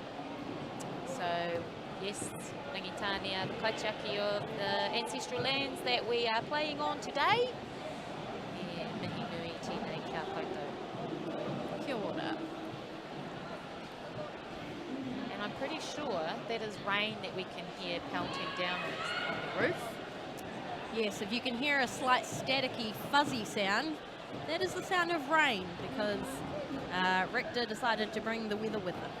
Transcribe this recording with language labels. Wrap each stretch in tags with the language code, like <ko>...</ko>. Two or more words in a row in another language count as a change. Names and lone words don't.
<en>So, yes, Rangitane are the kaitiaki of the ancestral lands that we are playing on today. Yeah,</en> <mi>mihi nui tēnei kia koutou. Kia ora.</mi> <en>And I'm pretty sure that is rain that we can hear pelting down on the roof. Yes, if you can hear a slight staticky, fuzzy sound, that is the sound of rain because Richter decided to bring the weather with him.</en>